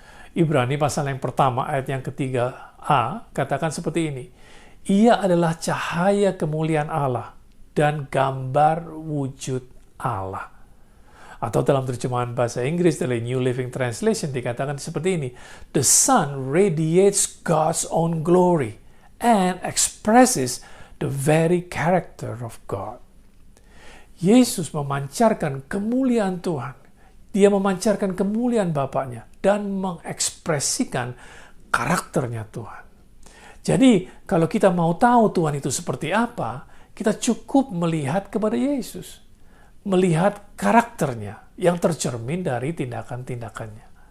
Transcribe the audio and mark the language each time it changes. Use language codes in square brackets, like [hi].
[id] Ibrani pasal yang pertama ayat yang ketiga-a katakan seperti ini. Ia adalah cahaya kemuliaan Allah dan gambar wujud Allah. Atau dalam terjemahan bahasa Inggris dari New Living Translation dikatakan seperti ini. [en] The sun radiates God's own glory and expresses the very character of God. [id] Yesus memancarkan kemuliaan Tuhan. Dia memancarkan kemuliaan Bapaknya dan mengekspresikan karakternya Tuhan. Jadi, kalau kita mau tahu Tuhan itu seperti apa, kita cukup melihat kepada Yesus. Melihat karakternya yang tercermin dari tindakan-tindakannya.